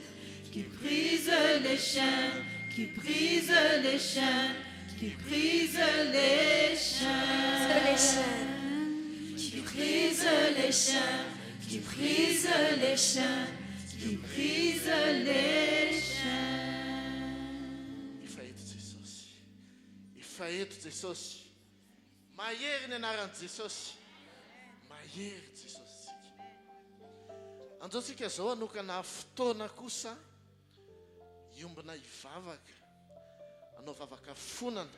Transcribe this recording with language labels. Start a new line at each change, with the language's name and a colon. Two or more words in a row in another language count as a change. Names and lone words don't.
French: Qui brise les chaînes, qui brise les chaînes, qui brise les chaînes. Les chaînes. Qui brise les chaînes, qui brise les chaînes, qui brise les chaînes.
Malagasy: Ifaeto Jesosy. Ifaeto Jesosy. Mahery ny anaran'i Jesosy. Mahery Jesosy. Anjaotsika zao anokana fotoana kosa iombona hivavaka. Anao vavaka fonana.